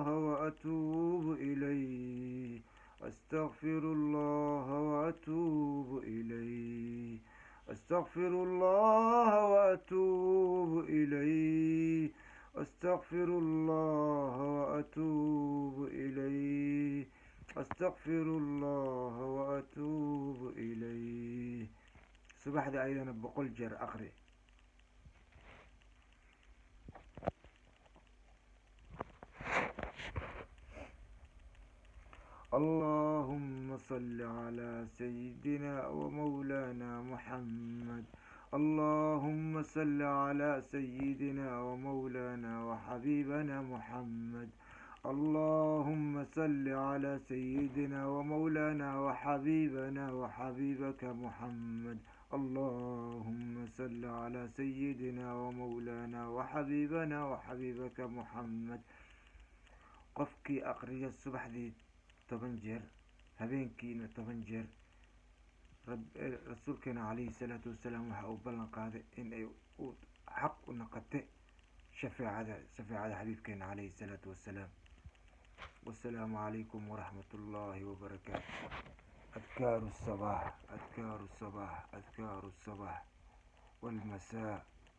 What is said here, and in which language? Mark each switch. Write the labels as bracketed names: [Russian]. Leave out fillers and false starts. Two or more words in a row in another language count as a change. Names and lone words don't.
[Arabic] وأتوب إليه أستغفر الله وأتوب إليه أستغفر الله وأتوب إليه أستغفر الله وأتوب إليه أستغفر الله وأتوب إليه. [Somali] subaxdii ayadana 100 jeer aqri. [Arabic] اللهم صل على سيدنا ومولانا محمد. اللهم صل على سيدنا ومولانا وحبيبنا محمد. اللهم صل على سيدنا ومولانا وحبيبنا وحبيبك محمد. اللهم صل على سيدنا ومولانا وحبيبنا وحبيبك محمد. [Somali] qofkii aqriya subaxdii 10 jeer habeenkiina 10 jeer rasuulkeena [Arabic] عليه الصلاة والسلام [Somali] waxa uu ballan qaaday in ay xaq u noqotay shafeecada xabiibkeena [Arabic] عليه الصلاة والسلام. والسلام عليكم ورحمة الله وبركاته. أذكار الصباح أذكار الصباح أذكار الصباح والمساء.